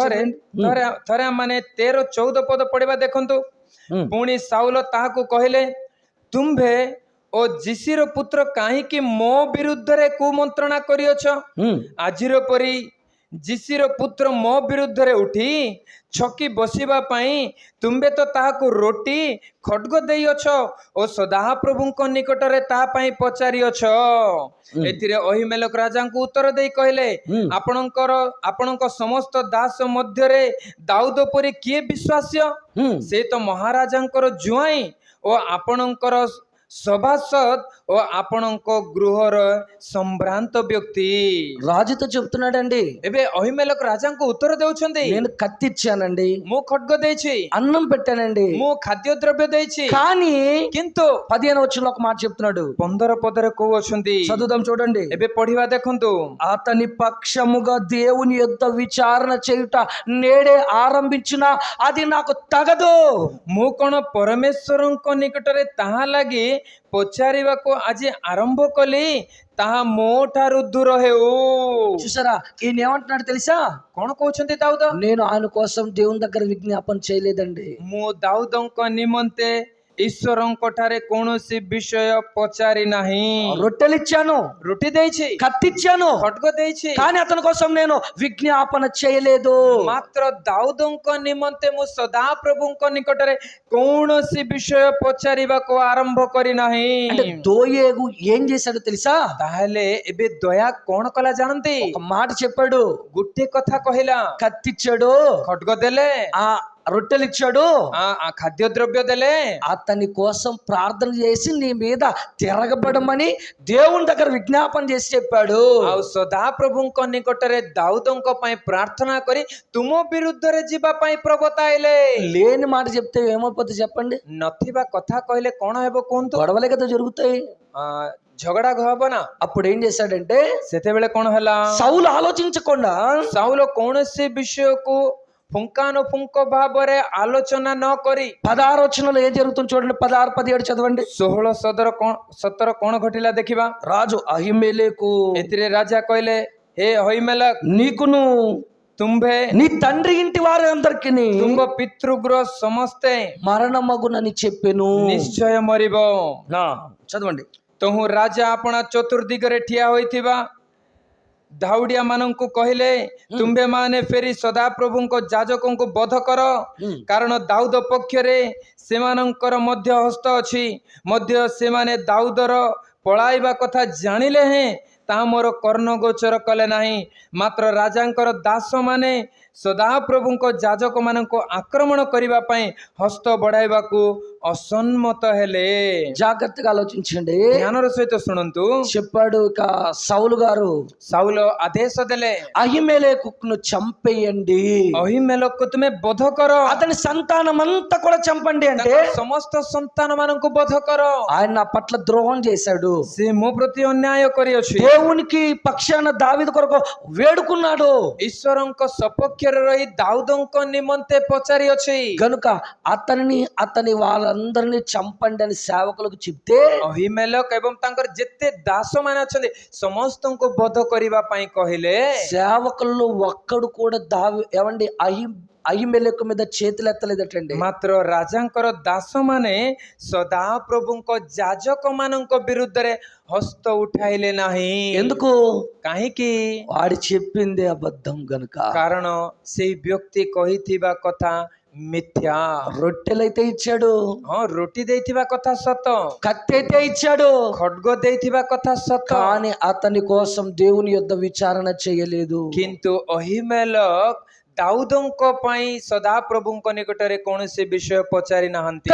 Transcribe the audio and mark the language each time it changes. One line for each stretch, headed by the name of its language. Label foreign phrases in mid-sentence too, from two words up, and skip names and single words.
Odia: ଥରେ
Telugu: చదవండి।
Odia: ଥରେ ମାନେ 13-14 ପଦ ପଢିବା ଦେଖନ୍ତୁ। ପୁଣି ସାଉଲ ତାହାକୁ କହିଲେ, ତୁମ୍ଭେ ଓ ଯିସିର ପୁତ୍ର କାହିଁକି ମୋ ବିରୁଦ୍ଧରେ କୁମନ୍ତ୍ରଣା କରିଅଛ? ଆଜିର ପରି ଯିସିର ପୁତ୍ର ମୋ ବିରୁଦ୍ଧରେ ଉଠି ଛକି ବସିବା ପାଇଁ ତୁମ୍ଭେ ତ ତାହାକୁ ରୋଟି ଖడ్ଗ ଦେଇଅଛ ଓ ସଦାପ୍ରଭୁଙ୍କ ନିକଟରେ ତାହା ପାଇଁ ପଚାରିଅଛ। ଏଥିରେ ଅହିମେଲକ ରାଜାଙ୍କୁ ଉତ୍ତର ଦେଇ କହିଲେ, ଆପଣଙ୍କ ସମସ୍ତ ଦାସ ମଧ୍ୟରେ ଦାଉଦ ପରି କିଏ ବିଶ୍ୱାସ୍ୟ? ସେ ତ ମହାରାଜାଙ୍କର ଜୁଆଇଁ ଓ ଆପଣଙ୍କର ସଭାସଦ ଓ ଆପଣଙ୍କ ଗୃହର ସମ୍ଭ୍ରାନ୍ତ ବ୍ୟକ୍ତି।
Telugu: రాజుతో చెప్తున్నాడండి,
Odia: ଏବେ ଅହିମେଲକ ରାଜାଙ୍କୁ ଉତ୍ତର ଦେଉଛନ୍ତି,
Telugu: నేను కత్తిచ్చానండి,
Odia: ମୁଁ ଖడ్ଗ ଦେଇଛି,
Telugu: అన్నం పెట్టానండి,
Odia: ମୁଁ ଖାଦ୍ୟଦ୍ରବ୍ୟ ଦେଇଛି,
Telugu: కానీ
Odia: କିନ୍ତୁ
Telugu: 15వ వచనంలో ఒక మాట చెప్తున్నాడు।
Odia: 15 ପଦରେ କହୁଅଛନ୍ତି,
Telugu: చదువుదాం చూడండి।
Odia: ଏବେ ପଢିବା ଦେଖନ୍ତୁ।
Telugu: అతని పక్షముగా దేవుని యొద్ద విచారణ చేయుట నేడే ఆరంభించిన అది నాకు తగదు।
Odia: ମୁଁ କଣ ପରମେଶ୍ୱରଙ୍କ ନିକଟରେ ତାହା ଲାଗି ପଚାରିବାକୁ ଆଜି ଆରମ୍ଭ କଲି, ତାହା ମୋ ଠାରୁ ଦୂର ହେଉ।
Telugu: చూసారా ఈయన ఏమంటున్నాడు తెలుసా?
Odia: କଣ କହୁଛନ୍ତି ଦାଉଦ?
Telugu: నేను ఆయన కోసం దేవుని దగ్గర విజ్ఞాపన చేయలేదండి,
Odia: ମୁଁ ଦାଉଦଙ୍କ ନିମନ୍ତେ ଈଶ୍ୱରଙ୍କ ଠାରେ କୌଣସି ବିଷୟ ପଚାରି ନାହିଁ।
Telugu: రొట్టెలు ఇచ్చాను,
Odia: ରୁଟି ଦେଇଛି,
Telugu: కత్తిచ్చాను,
Odia: ଖడ్ଗ ଦେଇଛି,
Telugu: కానీ అతని కోసం నేను విజ్ఞాపన చేయలేదు।
Odia: ମାତ୍ର ଦାଉଦଙ୍କ ନିମନ୍ତେ ମୁଁ ସଦାପ୍ରଭୁଙ୍କ ନିକଟରେ କୌଣସି ବିଷୟ ପଚାରିବାକୁ ଆରମ୍ଭ କରିନାହିଁ।
Telugu: అంటే దోయేగు ఏం చేశాడు తెలుసా?
Odia: ତାହେଲେ ଏବେ ଦୟା କଣ କଲା ଜାଣନ୍ତି?
Telugu: ఒక మాట చెప్పాడు,
Odia: ଗୋଟେ କଥା କହିଲା,
Telugu: కత్తిచ్చాడు,
Odia: ଖడ్ଗ ଦେଲେ,
Telugu: ఆ రొట్టెలు ఇచ్చాడు,
Odia: ଖାଦ୍ୟଦ୍ରବ୍ୟ ଦେଲେ,
Telugu: అతని కోసం ప్రార్థన చేసి నీ మీద తిరగబడమని దేవుని దగ్గర విజ్ఞాపన చేసి చెప్పాడు।
Odia: ଆଉ ସଦାପ୍ରଭୁଙ୍କ ନିକଟରେ ଦାଉଦଙ୍କ ପାଇଁ ପ୍ରାର୍ଥନା କରି ତୁମ ବିରୁଦ୍ଧରେ ଯିବା ପାଇଁ ପ୍ରବର୍ତ୍ତାଇଲେ।
Telugu: లేని మాట చెప్తే ఏమైపోతుంది చెప్పండి?
Odia: ନଥିବା କଥା କହିଲେ କଣ ହେବ କୁହନ୍ତୁ?
Telugu: గొడవలే కదా జరుగుతాయి।
Odia: ଝଗଡା ହବ ନା।
Telugu: అప్పుడు ఏం చేశాడంటే,
Odia: ସେତେବେଳେ କଣ ହେଲା?
Telugu: సౌలు ఆలోచించకుండా
Odia: ସାଉଲ କୌଣସି ବିଷୟକୁ ପୁଙ୍ଖାନୁପୁଙ୍ଖ ଭାବରେ ଆଲୋଚନା ନ କରି
Telugu: 16వ వచనంలో ఏం జరుగుతుంది చూడండి, 16, 17 చదవండి।
Odia: 16-17 କଣ ଘଟିଲା ଦେଖିବା।
Telugu: రాజు అహిమెలెకు,
Odia: ଏଥିରେ ରାଜା କହିଲେ, ହେ ଅହିମେଲକ,
Telugu: నీకును
Odia: ତୁମ୍ଭେ
Telugu: నీ తండ్రి ఇంటి వారి అందరికి
Odia: ତୁମ୍ଭ ପିତୃଗୃହ ସମସ୍ତେ
Telugu: మరణమగునని చెప్పెను।
Odia: ନିଶ୍ଚୟ ମରିବ।
Telugu: చదవండి।
Odia: ତହୁଁ ରାଜା ଆପଣା ଚତୁର୍ଦିଗରେ ଠିଆ ହୋଇଥିବା ଧାଉଡିଆ ମାନଙ୍କୁ କହିଲେ, ତୁମ୍ଭେ ମାନେ ଫେରି ସଦାପ୍ରଭୁଙ୍କ ଯାଜକଙ୍କୁ ବଧ କର, କାରଣ ଦାଉଦ ପକ୍ଷରେ ସେମାନଙ୍କର ମଧ୍ୟ ହସ୍ତ ଅଛି। ମଧ୍ୟ ସେମାନେ ଦାଉଦର ପଳାଇବା କଥା ଜାଣିଲେ ହେଁ ତାହା ମୋର କର୍ଣ୍ଣ ଗୋଚର କଲେ ନାହିଁ। ମାତ୍ର ରାଜାଙ୍କର ଦାସମାନେ ସଦାପ୍ରଭୁଙ୍କ ଯାଜକମାନଙ୍କୁ ଆକ୍ରମଣ କରିବା ପାଇଁ ହସ୍ତ ବଢାଇବାକୁ ଅସମ୍ମତ ହେଲେ।
Telugu: జాగ్రత్తగా ఆలోచించండి।
Odia: ଜ୍ଞାନର ସହିତ ଶୁଣନ୍ତୁ।
Telugu: చెప్పాడు ఇక సౌలు గారు,
Odia: ସାଉଲ ଆଦେଶ ଦେଲେ,
Telugu: అహిమెలెకును చంపేయండి,
Odia: ଅହିମେଲକକୁ ତୁମେ ବଧ କର,
Telugu: అతని సంతానం అంతా కూడా చంపండి। అంటే
Odia: ତାଙ୍କ ସମସ୍ତ ସନ୍ତାନ ମାନଙ୍କୁ ବଧ କର।
Telugu: ఆయన నా పట్ల ద్రోహం చేశాడు,
Odia: ସେ ମୋ ପ୍ରତି ଅନ୍ୟାୟ କରିଅଛି।
Telugu: దేవునికి పక్షాన దావీదు కొరకు వేడుకున్నాడు,
Odia: ଈଶ୍ୱରଙ୍କ ସପକ୍ଷରେ ରହି ଦାଉଦଙ୍କ ନିମନ୍ତେ ପଚାରିଅଛି।
Telugu: గనుక అతని వాళ్ళందరినీ చంపండి అని సేవకులకు చెప్తే
Odia: ଅହିମେଲକ ଏବଂ ତାଙ୍କର ଯେତେ ଦାସ ମାନେ ଅଛନ୍ତି ସମସ୍ତଙ୍କୁ ବଧ କରିବା ପାଇଁ କହିଲେ।
Telugu: సేవకుల్లో ఒక్కడు కూడా అహిమెలెకు మీద చేతులు ఎత్తలేదటండి।
Odia: ମାତ୍ର ରାଜାଙ୍କର ଦାସ ମାନେ ସଦାପ୍ରଭୁଙ୍କ ଯାଜକ ମାନଙ୍କ ବିରୁଦ୍ଧରେ ହସ୍ତ ଉଠାଇଲେ ନାହିଁ।
Telugu: ఎందుకు?
Odia: କାହିଁକି?
Telugu: వాడు చెప్పిందే అబద్ధం గనుక।
Odia: କାରଣ ସେଇ ବ୍ୟକ୍ତି କହିଥିବା କଥା ମିଥ୍ୟା।
Telugu: రొట్టెలైతే ఇచ్చాడు,
Odia: ହଁ ରୁଟି ଦେଇଥିବା କଥା ସତ,
Telugu: కత్తి అయితే ఇచ్చాడు,
Odia: ଖడ్ଗ ଦେଇଥିବା କଥା ସତ,
Telugu: కానీ అతని కోసం దేవుని యొద్ద విచారణ చేయలేదు.
Odia: କିନ୍ତୁ ଅହିମେଲକ ଦାଉଦଙ୍କ ପାଇଁ ସଦାପ୍ରଭୁଙ୍କ ନିକଟରେ କୌଣସି ବିଷୟ ପଚାରି ନାହାନ୍ତି।